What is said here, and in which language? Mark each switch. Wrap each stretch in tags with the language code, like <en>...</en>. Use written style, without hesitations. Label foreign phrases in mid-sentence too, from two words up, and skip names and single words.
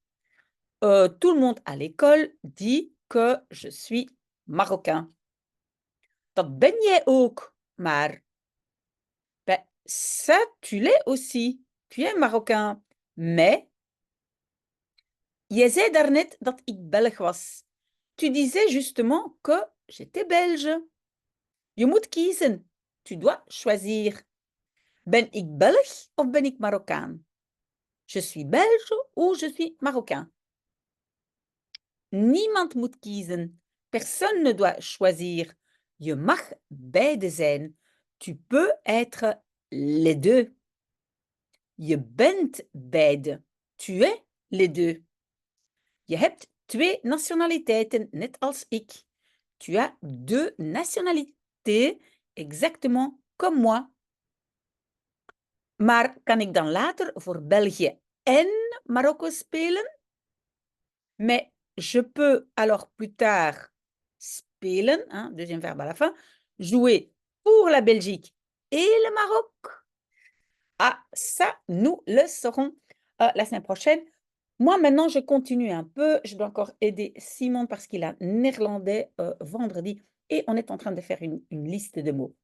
<fr>Tout le monde à l'école dit que je suis Marocain.</fr> <nl>Dat ben jij ook, maar ben,</nl> <fr>ça, tu l'es aussi. Tu es Marocain. Mais,</fr> <nl>jij zei daarnet dat ik Belg was.</nl> <fr>Tu disais justement que j'étais belge.</fr> <nl>Je moet kiezen.</nl> <fr>Tu dois choisir.</fr> <nl>Ben ik Belg of ben ik Marokkaan?</nl> <fr>Je suis belge ou je suis Marocain?</fr> <nl>Niemand moet kiezen.</nl> <fr>Personne ne doit choisir.</fr> <nl>Je mag beide zijn.</nl> <fr>Tu peux être les deux.</fr> <nl>Je bent beide.</nl> <fr>Tu es les deux.</fr> <nl>Je hebt twee nationaliteiten, net als ik.</nl> <fr>Tu as deux nationalités, exactement comme moi.</fr> <nl>Maar kan ik dan later voor België en Marokko spelen?</nl> <fr>Mais je peux alors plus tard spelen, hein, deuxième verbe à la fin, jouer pour la Belgique et le Maroc. Ah, ça, nous le saurons la semaine prochaine. Moi, maintenant, je continue un peu. Je dois encore aider Simon parce qu'il a néerlandais vendredi et on est en train de faire une liste de mots.</fr>